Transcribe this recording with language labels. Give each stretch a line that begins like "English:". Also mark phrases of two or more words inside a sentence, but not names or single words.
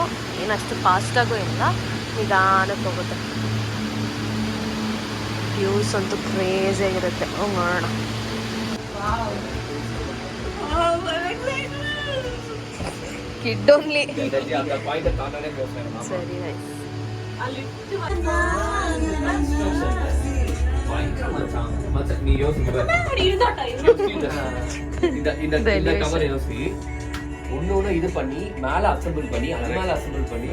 Kannada: ಏನಷ್ಟು ಫಾಸ್ಟಾಗೂ ಇಲ್ಲ, ನಿಧಾನಕ್ಕೆ ಹೋಗುತ್ತೆ. ವ್ಯೂಸ್ ಅಂತೂ ಕ್ರೇಜಿಯಾಗಿರುತ್ತೆ. ನೋಡೋಣ.
English: Kid only.
Kannada: ಸರಿ ನೈಸ್.
Tamil: ஒன்னு இது பண்ணி மேல அசெம்பிள் பண்ணி அது மேல அசெம்பிள் பண்ணி